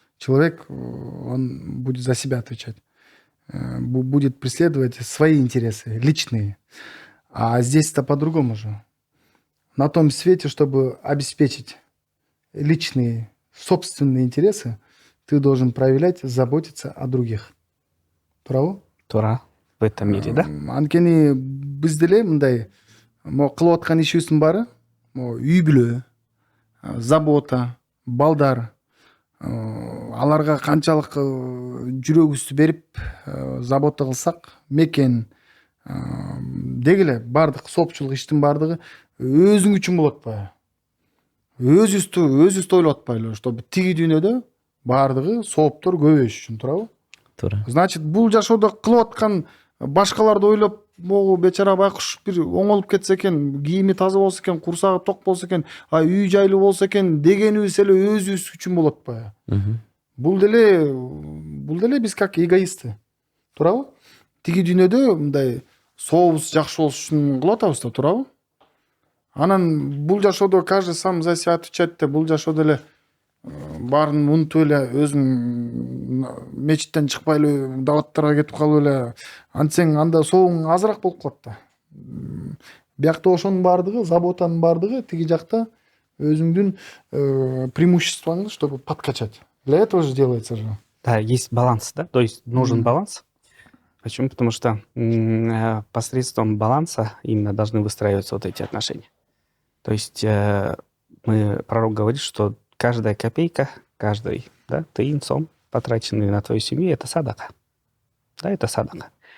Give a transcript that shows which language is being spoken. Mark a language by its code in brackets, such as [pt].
[ru] Человек, он будет за себя отвечать, будет преследовать свои интересы, личные. А здесь-то по-другому же. На том свете, чтобы обеспечить личные, собственные интересы, ты должен проявлять, заботиться о других. [ky] Тура? [ru] Тура. В этом мире, да? [ky] Анткени биз деле мындай кылып аткан ишибиздин баары үй бүлө, забота, балдар, аларга канчалык жүрөгүбүздү берип забота кылсак, мекен дегиле баардык соопчулук иштин баардыгы өзүң үчүн болуп атпайбы? Өзүбүздү ойлоп атпайлыбы, чтобы тиги дүйнөдө баардыгы сооптор көбөйүш үчүн, турабы? Туура. Значит, бул жашоодо кылып аткан башкаларды ойлоп, могу бечара байкуш бир оңолуп кетсе экен, кийими таза болсо экен, курсагы ток болсо экен, үй жайлуу болсо экен дегенибиз эле өзүбүз үчүн болуп атпайбы? Бул деле биз [ru] как эгоисты. [ky] Туурабы? Тиги дүйнөдө мындай сообуз жакшы болуш үчүн кылып атабыз да, туурабы? Анан бул жашоодо [ru] каждый сам за себя отвечать [ky] да, бул жашоодо эле баарын унутуп эле өзүң мечиттен чыкпай эле даваттарга кетип калып эле антсең анда соогуң азыраак болуп калат да. Биякта ошонун баардыгы, заботанын баардыгы тиги жакта өзүңдүн преимуществоңду, [ru] чтобы подкачать. Для этого же делается же. Да, есть баланс, да, то есть нужен баланс. Почему? Потому что посредством баланса именно должны выстраиваться вот эти отношения. То есть пророк говорит, что каждая копейка, каждый тыин, сом, потраченный на твою семью, это садака. Да, это садака.